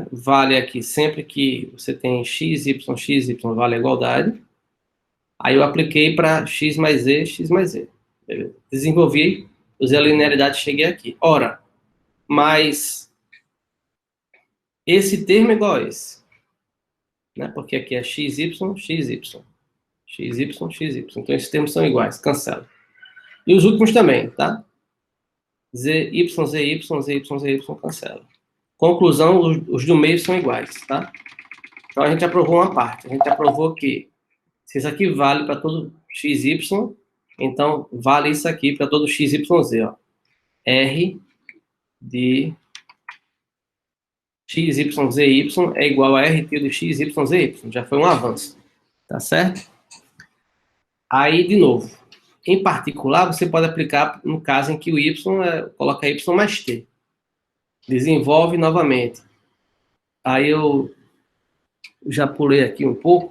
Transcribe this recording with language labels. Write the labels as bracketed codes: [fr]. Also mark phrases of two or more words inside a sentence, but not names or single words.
[pt] Vale aqui, sempre que você tem x, y, vale a igualdade. Aí eu apliquei para x mais z, x mais z. Beleza? Desenvolvi, usei a linearidade, cheguei aqui. Ora, mas esse termo é igual a esse, né? Porque aqui é x, y, x, y. X, y, x, y. Então esses termos são iguais, cancela. E os últimos também, tá? Z, y, z, y, z, y, z, y, cancela. Conclusão, os do meio são iguais, tá? Então a gente aprovou uma parte. A gente aprovou que se isso aqui vale para todo x, y, então vale isso aqui para todo x, y, z, ó. R de x, y, z, y é igual a RT de x, y, z, y. Já foi um avanço, tá certo? Aí, de novo, em particular, você pode aplicar no caso em que o y coloca y mais t. Desenvolve novamente. Aí eu já pulei aqui um pouco.